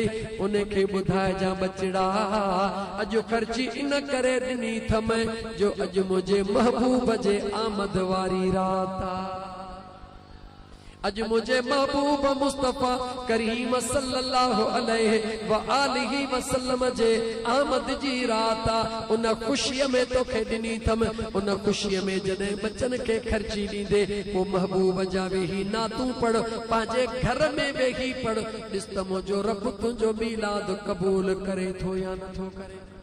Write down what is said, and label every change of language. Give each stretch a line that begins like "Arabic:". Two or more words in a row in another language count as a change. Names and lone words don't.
Sindhi: उनखे ॿुधाइजां बचड़ा अॼु खर्ची इन करे ॾिनी अथमि जो अॼु मुंहिंजे महबूब जे आमद वारी रात आ। अज मुझे महबूब मुस्तफा करीम
Arabic: صلى الله عليه وآله وسلم
Sindhi: जे आमद जी रात आ। उन खुशीअ में तोखे ॾिनी थम, उन खुशीअ में जॾहिं बचन खे खर्ची ॾींदे पोइ महबूब जा वेही नातूं पढ़, पंहिंजे घर में वेही पढ़। ॾिस त मुंहिंजो रब तुंहिंजो मीलाद क़बूल करे थो या नथो करे।